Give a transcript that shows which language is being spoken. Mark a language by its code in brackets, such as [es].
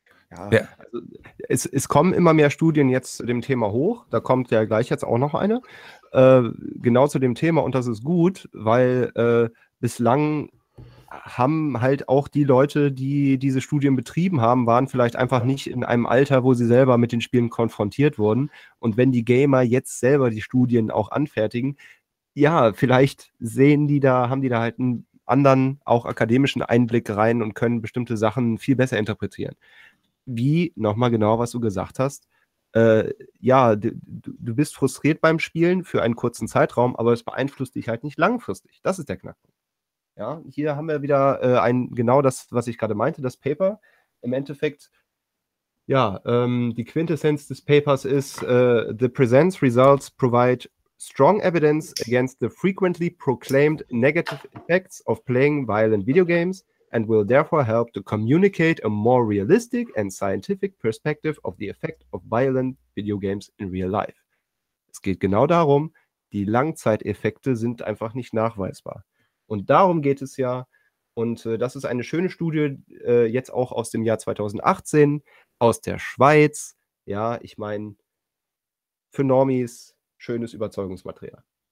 [de] Ja, also es kommen immer mehr Studien jetzt zu dem Thema hoch, da kommt ja gleich jetzt auch noch eine, genau zu dem Thema, und das ist gut, weil bislang haben halt auch die Leute, die diese Studien betrieben haben, waren vielleicht einfach nicht in einem Alter, wo sie selber mit den Spielen konfrontiert wurden, und wenn die Gamer jetzt selber die Studien auch anfertigen, ja, vielleicht sehen die da, haben die da halt einen anderen, auch akademischen Einblick rein und können bestimmte Sachen viel besser interpretieren. Wie, nochmal genau, was du gesagt hast, du bist frustriert beim Spielen für einen kurzen Zeitraum, aber es beeinflusst dich halt nicht langfristig. Das ist der Knackpunkt. Ja, hier haben wir wieder genau das, was ich gerade meinte, das Paper. Im Endeffekt, ja, die Quintessenz des Papers ist, [en] the present results provide strong evidence against the frequently proclaimed negative effects of playing violent video games, and will therefore help to communicate a more realistic and scientific perspective of the effect of violent video games in real life. [de] Es geht genau darum, die Langzeiteffekte sind einfach nicht nachweisbar. Und darum geht es ja, und das ist eine schöne Studie, jetzt auch aus dem Jahr 2018, aus der Schweiz. Ja, ich meine, für Normies, schönes Überzeugungsmaterial.